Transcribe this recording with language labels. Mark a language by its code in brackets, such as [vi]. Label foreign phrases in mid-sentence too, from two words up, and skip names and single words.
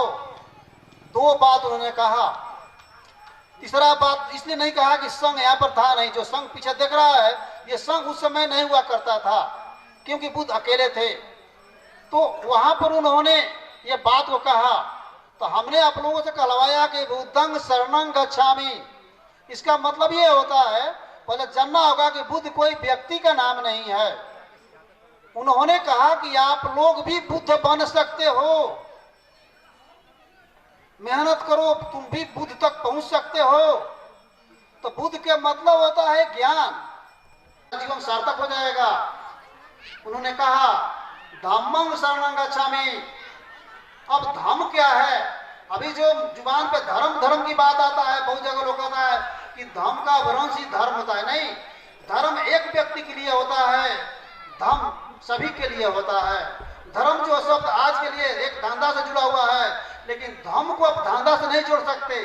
[hi] दो बात उन्होंने कहा। तीसरा बात इसलिए नहीं कहा कि संघ यहाँ पर था नहीं। जो संघ पीछे देख रहा है, ये संघ उस समय नहीं हुआ करता था, क्योंकि बुद्ध अकेले थे। तो वहां पर उन्होंने ये बात को कहा। तो हमने आप लोगों से कहलवाया कि [pi] बुद्धं शरणं गच्छामि। [hi] इसका मतलब ये होता है, पहले जानना होगा कि बुद्ध कोई व्यक्ति का नाम नहीं है। उन्होंने कहा कि आप लोग भी बुद्ध बन सकते हो, मेहनत करो, तुम भी बुद्ध तक पहुंच सकते हो। तो बुद्ध के मतलब होता है ज्ञान, जीवन सार्थक हो जाएगा। उन्होंने कहा [pi] धम्मं शरणं गच्छामि। [hi] अब धम्म क्या है? अभी जो जुबान पे धर्म धर्म की बात आता है, बहुत जगह लोग कहता है कि धम्म का वंश ही धर्म होता है। नहीं, धर्म एक व्यक्ति के लिए होता है, धम्म सभी के लिए होता है। धर्म जो शब्द आज के लिए एक धंधा से जुड़ा हुआ है, लेकिन धम्म को आप धंधा से नहीं जोड़ सकते।